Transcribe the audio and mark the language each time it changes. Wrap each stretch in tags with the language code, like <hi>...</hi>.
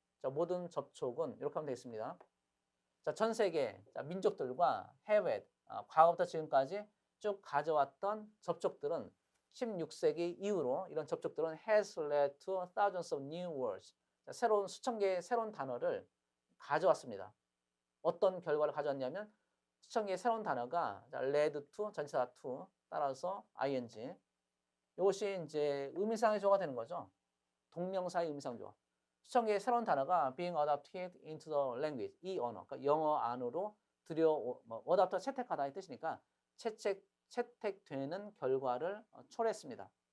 <ko>자, 모든 접촉은 이렇게 하면 되겠습니다. 자, 전 세계 자, 민족들과</ko> <en>have had</en> <ko>과거부터 지금까지 쭉 가져왔던 접촉들은 16세기 이후로 이런 접촉들은</ko> <en>has led to thousands of new words.</en> <ko>자, 새로운 수천 개의 새로운 단어를 가져왔습니다. 어떤 결과를 가져왔냐면 수천 개의 새로운 단어가 자,</ko> <en>led to</en> <ko>전치사 to 따라서 ing. 이것이 이제 의미상의 조가 되는 거죠. 동명사의 의미상조. 수천 개의 새로운 단어가</ko> <en>being adopted into the language.</en> <ko>이 언어, 그러니까 영어 안으로 adopted 채택하다의 뜻이니까 채택되는 결과를 초래했습니다.</ko>